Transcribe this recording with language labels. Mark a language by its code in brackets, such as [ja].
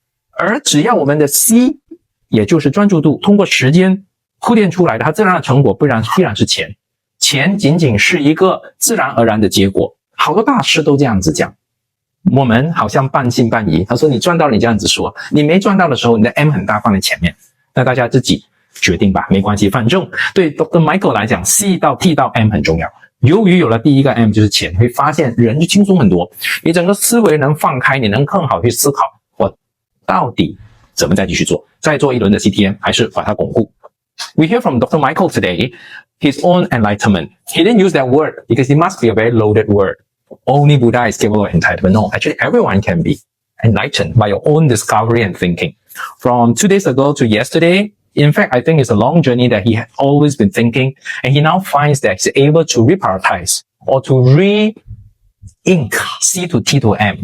[zh] 而只要我们的 C， 也就是专注度，通过时间铺垫出来的，它自然的成果必然是钱。钱仅仅是一个自然而然的结果，好多大师都这样子讲。我们好像半信半疑，他说你赚到了你这样子说，你没赚到的时候你的 M 很大放在前面，那大家自己决定吧，没关系，反正对 Dr. Michael 来讲 C 到 T 到 M 很重要。由于有了第一个 M 就是钱，你会发现人就轻松很多，你整个思维能放开，你能更好去思考我到底怎么再继续做，再做一轮的 CTM 还是把它巩固。 [en] We hear from Dr. Michael today, his own enlightenment. He didn't use that word because it must be a very loaded word. Only Buddha is capable of enlightenment. No, actually everyone can be enlightened by your own discovery and thinking. From 2 days ago to yesterday, in fact, I think it's a long journey that he had always been thinking, and he now finds that he's able to reprioritize or to re-ink C to T to M.